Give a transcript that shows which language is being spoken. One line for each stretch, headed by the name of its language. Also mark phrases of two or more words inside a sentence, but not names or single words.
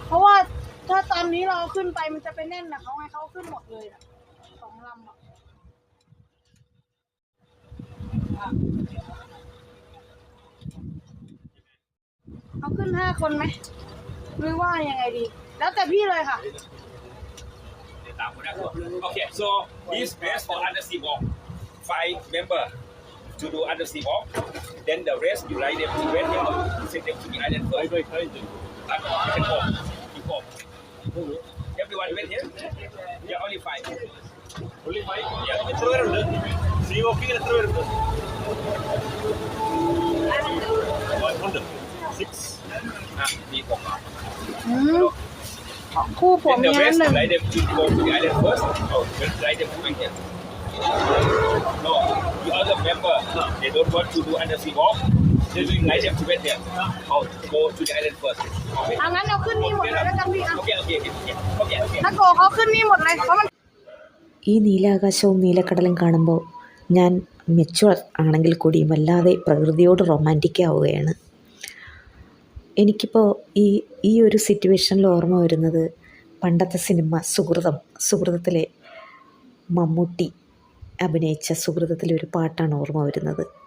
Thai: เพราะว่าถ้าตอนนี้เราขึ้นไปมันจะไปแน่นนะเขาไงเขาขึ้นหมดเลยอะ2 ลำอะเอาขึ้น5 คนไหมหรือว่ายังไงดี แล้วแต่พี่เลยค่ะ
English: Okay, so this base for undersea walk, 5 member to do undersea walk. Then the rest you write them to wait here or send them to the island first. You can go. You go. Everyone wait here? Yeah, only 5. Only 5? Yeah.
Malayalam: എത്ര പേരുണ്ട്
English: sea walking
Malayalam: എത്ര പേരുണ്ട് ഉണ്ട് 6
English: Need walk.
Thai: อืมคู่ผม
English: Then the
Thai: มีอัน
English: rest
Thai: หนึ่ง
English: write them to go to the island first. Oh, just write them to wait here. No, the other member, they don't want to do undersea walk. Just write them to wait here. Oh, go to the island first. Okay.
Thai: เอางั้นเอาขึ้นนี่หมดเลยแล้วกันพี่อ่ะ
English: Okay.
Thai: ถ้าโกเขาขึ้นนี่หมดเลยเพราะมัน
Malayalam: ഈ നീലാകാശവും നീലക്കടലും കാണുമ്പോൾ ഞാൻ മെച്ചുവർ ആണെങ്കിൽ കൂടിയും വല്ലാതെ പ്രകൃതിയോട് റൊമാൻറ്റിക് ആവുകയാണ്. എനിക്കിപ്പോൾ ഈ ഒരു സിറ്റുവേഷനിൽ ഓർമ്മ വരുന്നത് പണ്ടത്തെ സിനിമ സുഹൃതത്തിലെ മമ്മൂട്ടി അഭിനയിച്ച സുഹൃതത്തിലെ ഒരു പാട്ടാണ് ഓർമ്മ വരുന്നത്.